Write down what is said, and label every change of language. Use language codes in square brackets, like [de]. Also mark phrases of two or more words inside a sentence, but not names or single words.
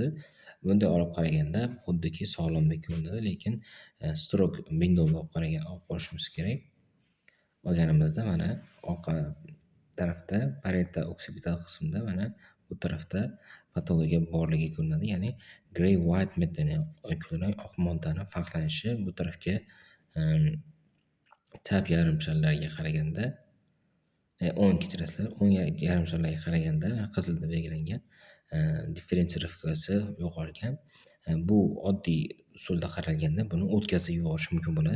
[uz] Bunday olib qaraganda xuddiki sog'lomdek ko'rinadi, lekin [en] stroke windowga [uz] olib qolishimiz kerak. Olganimizda mana orqa tarafda [en] parietal occipital [uz] qismida mana bu tarafda patologiya borligi ko'rinadi. [en] Ya'ni gray white matter, [uz] kulrang oq moddani farqlanishi bu tarafga chap yarimsharlarga qaraganda o'ng yarimsharlarga qaraganda qizilda belgilangan differensirovkasi yo'qolgan. Bu oddiy usulda qaralganda buni o'tkazib yuborish mumkin bo'ladi.